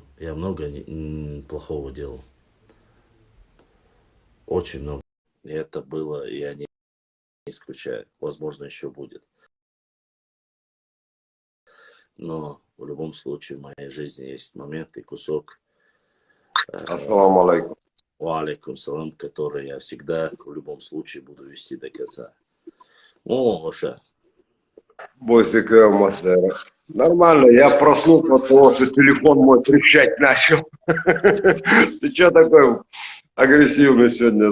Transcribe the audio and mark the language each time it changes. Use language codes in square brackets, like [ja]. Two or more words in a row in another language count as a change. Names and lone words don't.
[ru] Я много плохого делал. Очень много. И это было, и я не исключаю. Возможно, еще будет. но в любом случае в моей жизни есть момент и кусок, [ar] السلام عليكم. وعليكم السلام, [ru] который я всегда в любом случае буду вести до конца. О, Оша. Бостик Мастера. Нормально, я проснулся от того, что телефон мой трещать начал. Ты что такой агрессивный сегодня?